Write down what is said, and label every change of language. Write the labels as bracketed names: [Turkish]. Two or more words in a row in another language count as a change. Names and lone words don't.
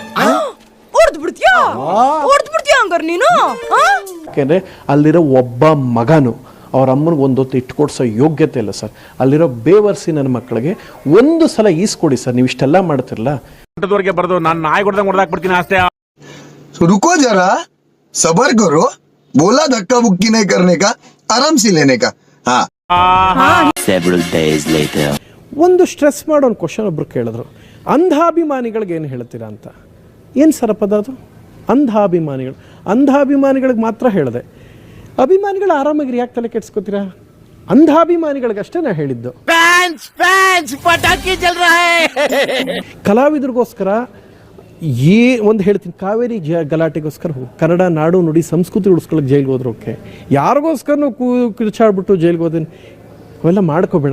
[Kannada] ಯಾಕೆಂದ್ರೆ ಅಲ್ಲಿರೋ ಒಬ್ಬ ಮಗನು ಅವ್ರ ಅಮ್ಮನಿಗೆ ಒಂದೊತ್ತು ಇಟ್ಕೊಡ್ಸೋ ಯೋಗ್ಯತೆ ಇಲ್ಲ ಸರ್. ಅಲ್ಲಿರೋ ಬೇವರ್ಸಿ ನನ್ನ ಮಕ್ಕಳಿಗೆ ಒಂದು ಸಲ ಈಸ್ಕೊಡಿ ಸರ್. ನೀವು ಇಷ್ಟೆಲ್ಲ ಮಾಡ್ತಿರಲ್ಲ, ಬರ್ದು ನಾನು ನಾಯಿ ಹೊಡೆದಂಗೆ ಹೊಡೆದಾಕ್ಬಿಡ್ತೀನಿ ಅಷ್ಟೇ. [Hindi] रुको जरा, सबर करो, बोला धक्का बुक्की नहीं करने का, आराम से लेने का. हाँ. [English] Several days later. [Kannada] ಒಂದು ಸ್ಟ್ರೆಸ್ ಮಾಡೋ ಒಂದು ಕ್ವಶನ್ ಒಬ್ರು ಕೇಳಿದ್ರು, ಅಂಧಾಭಿಮಾನಿಗಳಿಗೆ ಏನು ಹೇಳ್ತೀರಾ ಅಂತ. ಏನು ಸರ ಪದ ಅದು? ಅಂಧಾಭಿಮಾನಿಗಳು. ಅಂಧಾಭಿಮಾನಿಗಳಿಗೆ ಮಾತ್ರ ಹೇಳಿದೆ, ಅಭಿಮಾನಿಗಳು ಆರಾಮಾಗಿ ಯಾಕೆ ತಲೆ ಕೆಡ್ಸ್ಕೊತೀರಾ? ಅಂಧಾಭಿಮಾನಿಗಳಿಗಷ್ಟೇ ನಾ ಹೇಳಿದ್ದು. ಕಲಾವಿದರಿಗೋಸ್ಕರ ಒಂದು ಹೇಳ್ತೀನಿ, ಕಾವೇರಿ ಗಲಾಟೆಗೋಸ್ಕರ ಕನ್ನಡ ನಾಡು ನುಡಿ ಸಂಸ್ಕೃತಿ ಉಳಿಸ್ಕೊಳ್ಳೋಕೆ ಜೈಲ್ಗೆ ಹೋದ್ರು ಓಕೆ, ಯಾರಿಗೋಸ್ಕರನೂ ಕಿರ್ಚಾಡ್ಬಿಟ್ಟು ಜೈಲ್ಗೆ ಹೋದೇನು ಅವೆಲ್ಲ ಮಾಡ್ಕೋಬೇಡ.